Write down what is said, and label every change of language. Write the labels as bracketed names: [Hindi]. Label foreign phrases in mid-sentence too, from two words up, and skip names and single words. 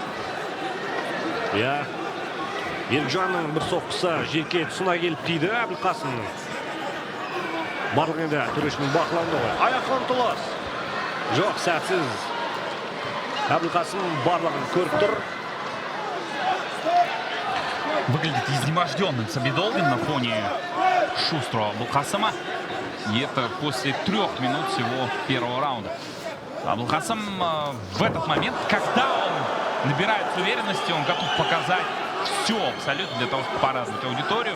[Kazakh] Ерікжанның бір соққысы жерге тұсына келіп тиді Әбілқасымның. Барлық енді төрешінің бақылауында ғой. Аяқ ұмтылыс. Жоқ, сәтсіз. Әбілқасым барлығын көріп тұр. [Russian] Выглядит изнеможденным Сабидолдин на фоне шустрого Әбілқасыма. И это после 3 минут всего первого раунда. Әбілқасым в этот момент, когда он набирается уверенности, он готов показать все абсолютно для того, чтобы порадовать аудиторию.